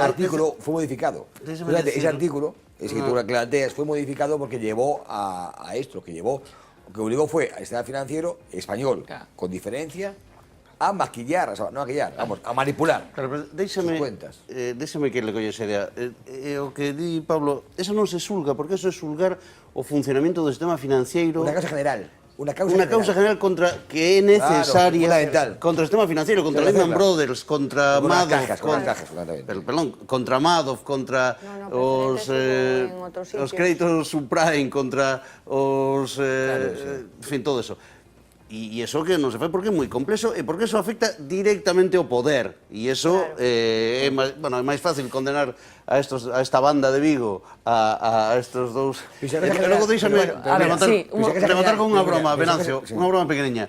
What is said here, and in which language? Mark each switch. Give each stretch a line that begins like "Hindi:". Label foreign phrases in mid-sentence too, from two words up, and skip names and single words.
Spanish: Ese artículo fue modificado. Ese artículo, ese que tú planteas, fue modificado porque llevó a esto, que obligó fue al sistema financiero español, con diferencia, a maquillar, no a maquillar, vamos, a manipular sus cuentas.
Galician: Déxeme que le colle esa idea. O que di Pablo, eso non se xulga, porque eso é xulgar o funcionamento do sistema financiero.
Spanish: Una causa general. Una
Galician: causa general contra que é necesaria, fundamental. contra o sistema financiero, contra Lehman Brothers, contra Madoff, contra Madoff, contra os créditos subprime, contra os en fin, todo eso. E iso que non se fai porque é moi complexo e porque eso afecta directamente ao poder e iso é máis fácil condenar a esta banda de Vigo a estos dous e logo deixame rematar con unha broma, Venancio, unha broma pequeniña.